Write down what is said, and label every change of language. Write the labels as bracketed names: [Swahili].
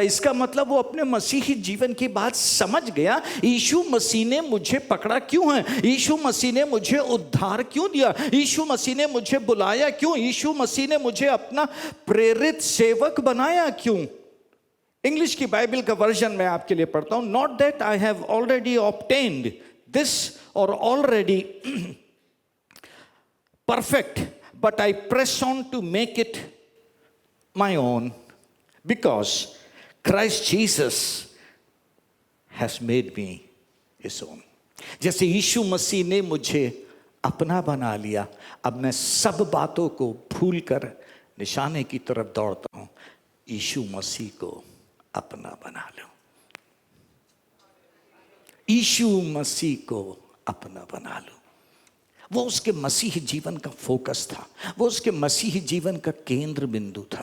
[Hindi] इसका मतलब वो अपने मसीही जीवन की बात समझ गया। यीशु मसीह ने मुझे पकड़ा क्यों है, यीशु मसीह ने मुझे उद्धार क्यों दिया, यीशु मसीह ने मुझे बुलाया क्यों, यीशु मसीह ने मुझे अपना प्रेरित सेवक बनाया क्यों। इंग्लिश की बाइबल का वर्जन मैं आपके लिए पढ़ता हूं। [English] Not that I have already obtained this और already perfect, but I press on to make it my own because Christ Jesus has made me his own. [Hindi] जैसे यीशु मसीह ने मुझे अपना बना लिया, अब मैं सब बातों को भूलकर निशाने की तरफ दौड़ता हूँ। यीशु मसीह को अपना बना लो। यीशु मसीह को अपना बना लो। वो उसके मसीही जीवन का फोकस था, वो उसके मसीही जीवन का केंद्र बिंदु था।